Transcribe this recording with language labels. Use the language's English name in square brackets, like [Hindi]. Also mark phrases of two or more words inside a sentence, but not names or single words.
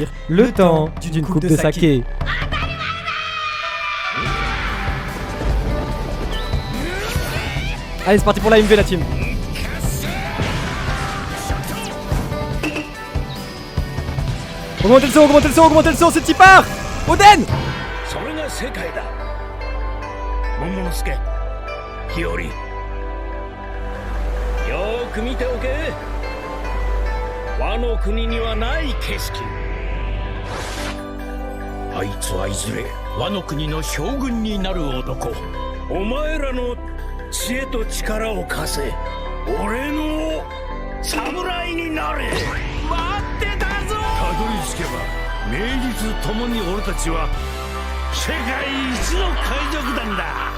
[French] le temps d'une coupe de saké. Allez, c'est parti pour la MV la team. Augmentez le son, augmentez le son, augmentez le son, c'est Tipar. Oden. [Japanese] それが世界だ桃之助日和よーく見ておけ和の国にはない景色あいつはいずれ和の国の将軍になる男お前らの知恵と力を貸せ俺の侍になれ待ってたぞたどり着けば名実ともに俺たちは世界一の海賊団だ